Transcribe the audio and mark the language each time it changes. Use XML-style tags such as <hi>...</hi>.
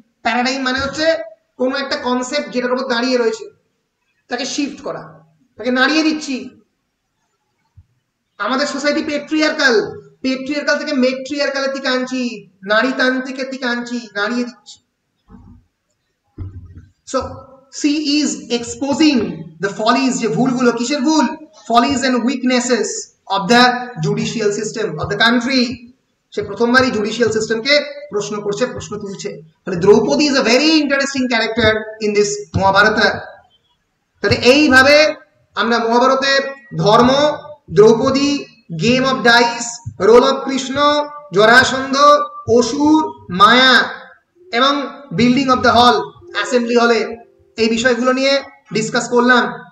<bn>Paradigm মানে হচ্ছে কোনো একটা কনসেপ্ট যেটার উপর দাঁড়িয়ে রয়েছে তাকে শিফট করা, তাকে নাড়িয়ে দিচ্ছি। আমাদের সোসাইটি পেট্রিয়ার্কাল থেকে মেট্রিয়ার্কালের দিকে আনছি, নারীতান্ত্রিকের দিকে আনছি, নাড়িয়ে দিচ্ছি। So</bn> <en>she is exposing the follies,</en> <bn>যে ভুলগুলো, কিসের ভুল?</bn> <en>follies and weaknesses of the judicial system of the country.</en> <bn>Say প্রথমবারই judicial সিস্টেমকে প্রশ্ন করছে, প্রশ্ন তুলছে। তাহলে Draupadi is a very interesting character in this Mahabharata. তাহলে এইভাবে আমরা মহাভারতের ধর্ম, Draupadi, game of dice, role of Krishna, Jarasandha, অসুর, মায়া এবং building of the hall, assembly হলে, এই বিষয়গুলো নিয়ে ডিসকাস করলাম।</bn>